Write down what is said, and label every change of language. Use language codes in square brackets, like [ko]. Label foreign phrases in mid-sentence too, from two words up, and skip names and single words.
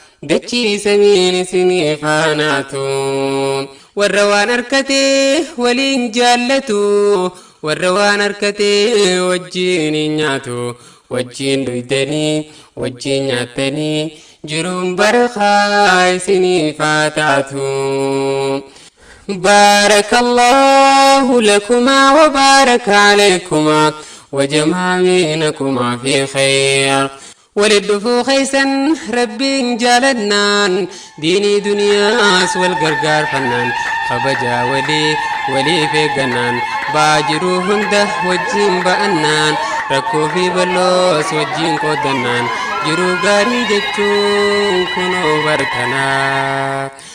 [om] dachii samiin isinii faanaatu. Warra waan harkatee waliin jaallatu, warra waan harkatee wajjin hin nyaatu, wajjin dhuydanii, wajjin nyaattanii, jiruun barakaa isinii faataatu. [ar] بارك الله لكما وبارك عليكما وجمع بينكما في خير. [om] Walit dhufuu keessan Rabbiin jaalannaan, diinii duniyaas wal gargaarfannaan, kabajaa walii waliif eeggannaan, ba'aa jiruu hunda wajjin ba'annaan, rakkoo fi balloos wajjin qooddannaan, jiruu gaarii jechuun kunoo bartanaa.